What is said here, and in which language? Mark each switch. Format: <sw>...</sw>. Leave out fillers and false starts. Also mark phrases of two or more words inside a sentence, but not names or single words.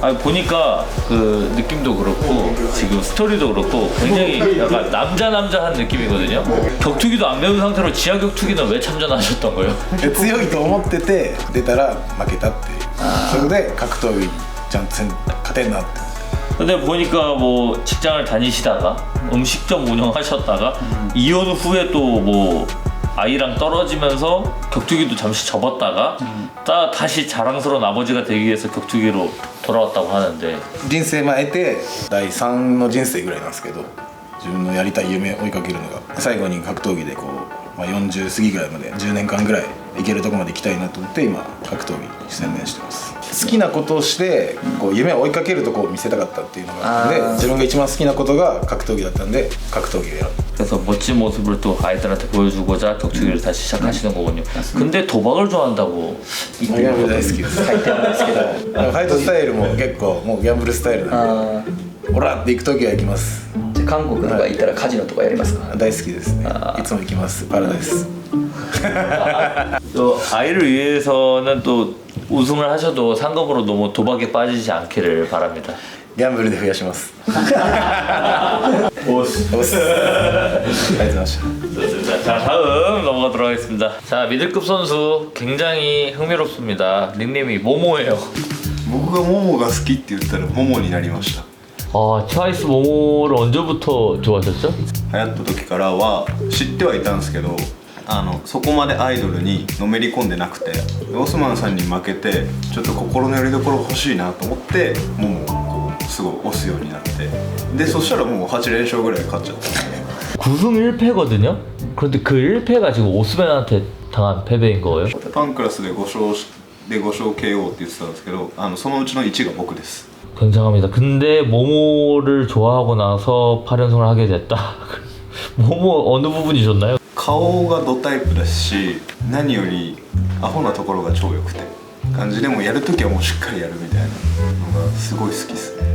<ko>아니, 보니까 그 느낌도 그렇고 지금 스토리도 그렇고 굉장히 약간 남자한 느낌이거든요. 격투기도 안 배운 상태로 지하 격투기는 왜 참전하셨던 거예요?</ko> <ja>強いと思ってて出たら負けたっていう、それで格闘技ちゃんと勝てんなって。</ja> <ko>근데 보니까 뭐 직장을 다니시다가 음식점 운영하셨다가 이혼 후에 또 뭐 아이랑 떨어지면서 격투기도 잠시 접었다가 다시 자랑스러운 아버지가 되기 위해서 격투기로 돌아왔다고 하는데,</ko> <ja>人生前て第3の人生ぐらいなんですけど、自分のやりたい夢を追いかけるのが最後に格闘技でこう、まあ、40過ぎぐらいまで10年間ぐらいいけるとこまで行きたいなと思って今格闘技に専念してます。好きなことをしてこう夢を追いかけるとこを見せたかったっていうのがあって、自分が一番好きなことが格闘技だったんで格闘技を選ぶ。</ja> <ko>그래서 멋진 모습을 또 아이들한테 보여주고자 격투기를 다시 시작하시는 거군요. 근데 도박을 좋아한다고.</ko> <ja>ギャンブル大好きです。ファイトスタイルも結構もうギャンブルスタイルなんで、オラって行く時は行きます。じゃあ韓国とか行ったらカジノとかやりますか？大好きですね。いつも行きます。パラダイス。</ja> <ko>또 아이를 위해서는 또 우승을 하셔도 상금으로 너무 도박에 빠지지 않기를 바랍니다.</ko> <ja>ギャンブルで増やします。オス。オス。ありがとうございました。</ja> <ko>좋습니다. 자, 다음 넘어가도록 하겠습니다. 자, 미들급 선수 굉장히 흥미롭습니다. 닉네임이 모모예요.</ko> <ja>僕がモモが好きって言ったらモモになりました。</ja> <ko>아, 트와이스 모모를 언제부터 좋아하셨죠?</ko> <ja>流行った時からは知ってはいたんですけど、そこまでアイドルにのめり込んでなくて、オスマンさんに負けてちょっと心の拠り所欲しいなと思ってモモをこうすごい押すようになって、でそしたらもう8連勝ぐらい勝っちゃったんで。</ja> <ko>9승 1패거든요? 그런데 그 1패가 지금 오스맨한테 당한 패배인 거예요?</ko> <ja>パンクラスで5勝 KO って言ってたんですけど、そのうちの1が僕です。</ja> <ko>굉장합니다. 근데 모모를 좋아하고 나서 8연승을 하게 됐다. 모모 어느 부분이 좋나요?</ko> <ja>顔がドタイプだし、何よりアホなところが超良くて感じでもやるときはもうしっかりやるみたいなのがすごい好きですね。</ja>